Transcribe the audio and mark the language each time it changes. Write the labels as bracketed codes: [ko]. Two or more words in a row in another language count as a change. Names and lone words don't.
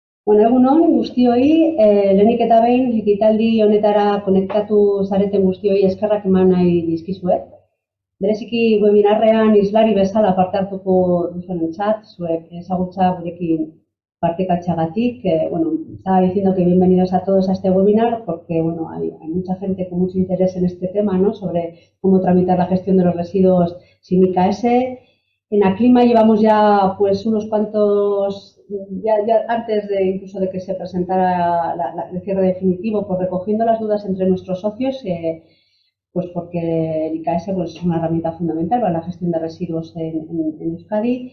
[eu] Bueno, egun on, guztioi, lehenik eta behin, ekitaldi honetara konektatu zareten guztioi eskerrak eman nahi dizkizuet. Bereziki webinarrean islari bezala parte hartuko duzuenentzat, zuek ezagutza gurekin partekatzeagatik. [es] Bueno, estaba diciendo que bienvenidos a todos a este webinar porque, bueno, hay mucha gente con mucho interés en este tema, ¿no? Sobre cómo tramitar la gestión de los residuos sin IKS. En Aclima llevamos ya pues unos cuantos, ya antes de incluso de que se presentara el cierre definitivo, pues recogiendo las dudas entre nuestros socios, pues porque el IKS pues, es una herramienta fundamental para la gestión de residuos en Euskadi.